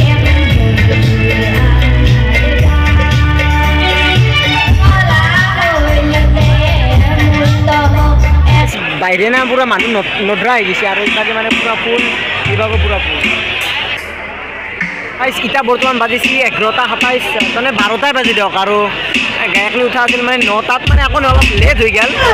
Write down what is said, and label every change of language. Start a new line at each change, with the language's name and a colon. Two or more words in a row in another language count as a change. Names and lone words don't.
Bangla: বাইরে না পুরা মানুষ নড্রা হয়ে গেছে আর এটাকে মানে পুরা ফুল বিভাগও পুরা ফুল।
Assamese: ইটা বর্তমান বাজিছি 11:27, মানে 12টাই বাজি দিয়ক আৰু গায়কনি উঠা আছিল মানে 9টাত, মানে আকৌ অলপ লেট হৈ গেল।